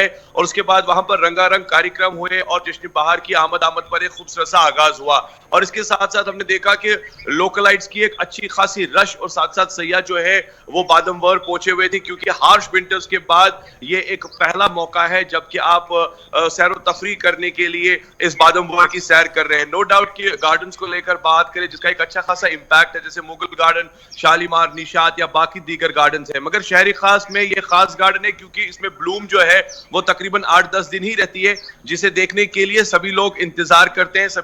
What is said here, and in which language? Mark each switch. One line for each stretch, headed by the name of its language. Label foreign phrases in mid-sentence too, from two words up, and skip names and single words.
Urdu: اور اس کے بعد وہاں پر رنگارنگ کاریکرم ہوئے اور جشن بہار کی آمد پر ایک خوبصورت سا آغاز ہوا. اور اس کے ساتھ ساتھ ہم نے دیکھا کہ لوکلائٹس کی ایک اچھی خاصی رش اور ساتھ ساتھ سیاح جو ہے وہ بادام وار پہنچے ہوئے تھے، کیونکہ
English: harsh winters
Urdu: کے بعد یہ ایک پہلا موقع ہے جبکہ آپ سیر و تفریح کرنے کے لیے اس بادم وار کی سیر کر رہے ہیں.
English: no doubt
Urdu: کہ گارڈنز کو لے کر بات کریں جس کا ایک اچھا خاصا امپیکٹ ہے, جیسے مغل گارڈن, شالیمار, نشاط یا باقی دیگر گارڈنز ہیں, مگر شہری خاص میں یہ خاص گارڈن ہے کیونکہ اس میں بلوم جو ہے وہ تقریباً 8-10 دن ہی رہتی ہے, جسے دیکھنے کے لیے سبھی لوگ انتظار کرتے ہیں.